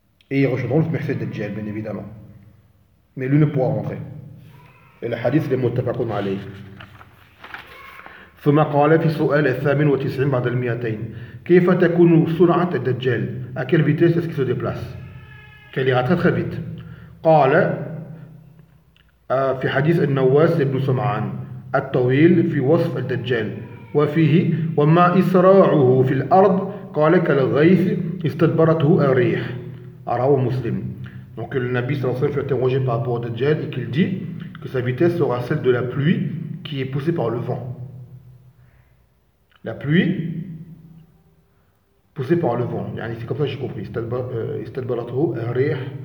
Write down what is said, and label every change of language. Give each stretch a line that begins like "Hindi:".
French: Et ils rejoindront le Mercier Dajjal, bien évidemment. Mais lui ne pourra rentrer.
Arabic: إلى حديث متفق عليه. ثم قال في سؤال 98 بعد 200: كيف تكون سرعة الدجال؟
French: À quelle vitesse est-ce qu'il se déplace؟ Qu'elle ira très très vite.
Arabic: قال في حديث النواس بن سمعان الطويل في وصف الدجال وفيه وما إسراعه في الأرض قال كالغيث استدبرته الريح أراه مسلم.
French: Donc le Nabi صلى الله عليه وسلم fut interrogé par rapport au Dajjal et qu'il dit que sa vitesse sera celle de la pluie qui est poussée par le vent. La pluie poussée par le vent. Yani, c'est comme ça que j'ai compris.
Arabic: Istadbaratu arih.